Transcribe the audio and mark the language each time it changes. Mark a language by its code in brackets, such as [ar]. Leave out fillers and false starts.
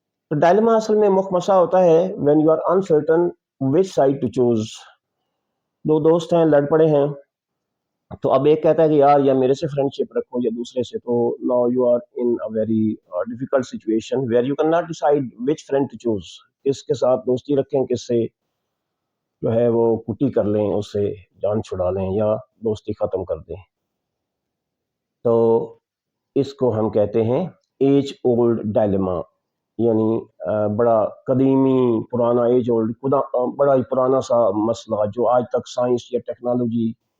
[ur] تو ڈائلیما اصل میں مخمسہ ہوتا ہے [en] when you are uncertain which side to choose. [ur] دو دوست ہیں، لڑ پڑے ہیں، تو اب ایک کہتا ہے کہ یار یا میرے سے فرینڈ شپ رکھو یا دوسرے سے. [en] تو now you are in a very difficult situation where you cannot decide which friend to choose. [ur] کس کے ساتھ دوستی رکھیں، کس سے جو ہے وہ کٹی کر لیں، اس سے جان چھڑا لیں یا دوستی ختم کر دیں. تو اس کو ہم کہتے ہیں ایج اولڈ ڈائلیما، یعنی بڑا قدیمی پرانا، ایج اولڈ بڑا ہی پرانا سا مسئلہ جو آج تک سائنس یا ٹیکنالوجی